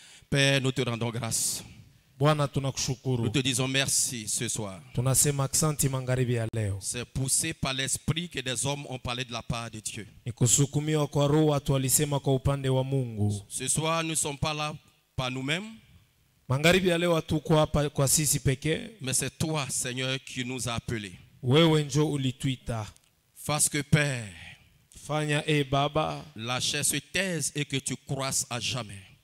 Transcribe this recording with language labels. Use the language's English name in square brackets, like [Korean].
[French] Père, nous te rendons grâce. [Swahili] Bwana tunakushukuru. [French] Nous te disons merci ce soir. [Swahili] Tunasema asante magharibi ya leo. [French] C'est poussé par l'esprit que des hommes ont parlé de la part de Dieu. [Swahili] Nikusukumiwa kwa roho watu walisema kwa upande wa Mungu. [French] Ce soir, nous ne sommes pas là par nous-mêmes. [Swahili] Magharibi ya leo hatuko hapa kwa sisi pekee. [French] Mais c'est toi, Seigneur, qui nous a appelés. [Swahili] Wewe njo ulituita. [French] Parce que Père, [Swahili] Fanya Baba, [French] la chair se taise et que tu croisses à jamais.